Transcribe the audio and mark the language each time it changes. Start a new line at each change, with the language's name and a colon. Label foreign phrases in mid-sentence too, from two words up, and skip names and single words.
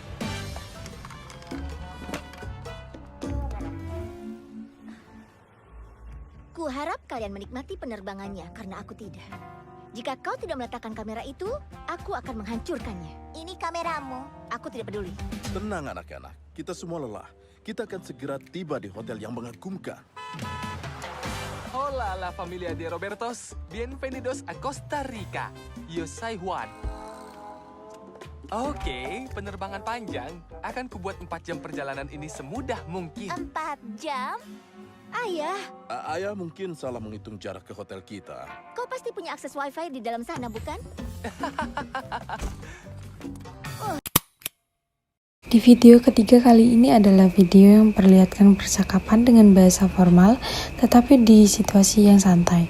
Indonesian: Kuharap kalian menikmati penerbangannya, karena aku tidak. Jika kau tidak meletakkan kamera itu, aku akan menghancurkannya. Ini kameramu. Aku tidak peduli. Tenang anak-anak, kita semua lelah. Kita akan segera tiba di hotel yang mengagumkan.
Spanish: Hola la familia de Robertos, bienvenidos a Costa Rica. Yo soy Juan.
Indonesian: Oke, penerbangan panjang. Akan kubuat 4 jam perjalanan ini semudah mungkin. 4 jam? Ayah, Ayah mungkin salah menghitung jarak ke hotel kita. kau pasti punya akses wifi di dalam sana, bukan? Di video ketiga kali ini adalah video yang memperlihatkan percakapan dengan bahasa formal tetapi di situasi yang santai.